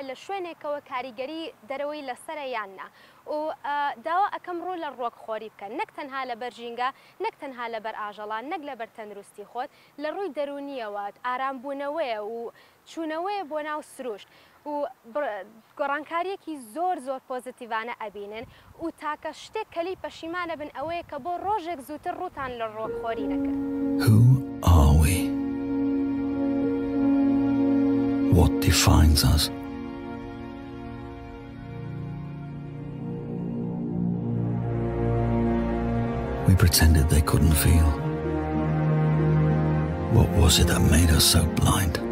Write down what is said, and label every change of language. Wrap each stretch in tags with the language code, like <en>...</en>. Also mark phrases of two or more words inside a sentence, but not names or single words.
<ckb>لە شوێنێکەوە کاریگەری دەرەوەی لەسرە یاننا و داوا ئەەکەم ڕوو لە ڕۆکخۆری بکەن نەک تەنها لەبەر ژینگە نەک تەنها لەبەر ئاژەڵان نەک لەبەر تەندروستی خۆت لە ڕووی دەرونیەوە ئارامبوونەوەیە و چوونەوەیە بۆ ناو سروشت و گۆڕانکاریەکی زۆر پۆزیتیڤانە ئەبینن و تاکە شتێک کەلی پەشیمانە بن ئەوەیە کە بۆ ڕۆژێک زووتر ڕووتان لە ڕۆکخۆری نەکرد.</ckb> <en>What defines us? We pretended they couldn't feel. What was it that made us so blind?</en>